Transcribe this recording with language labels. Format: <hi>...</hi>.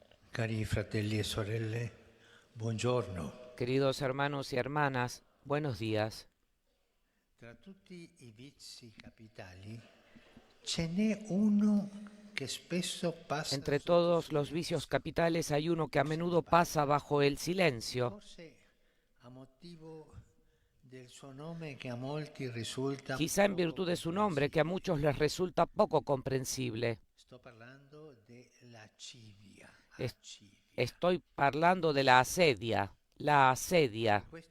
<it>Cari fratelli e sorelle, buongiorno.</it> <es>Queridos hermanos y hermanas, buenos días.</es> <it>Tra tutti i vizi capitali ce n'è uno che spesso passa.</it> <es>Entre todos los vicios capitales hay uno que a menudo pasa bajo el silencio.</es> <it>Forse a motivo del suo nome che a molti risulta.</it> <es>Quizá en virtud de su nombre, que a muchos les resulta poco comprensible.</es> <it>Sto parlando della lascivia.</it> <es>Estoy hablando de la asedia. La asedia.</es>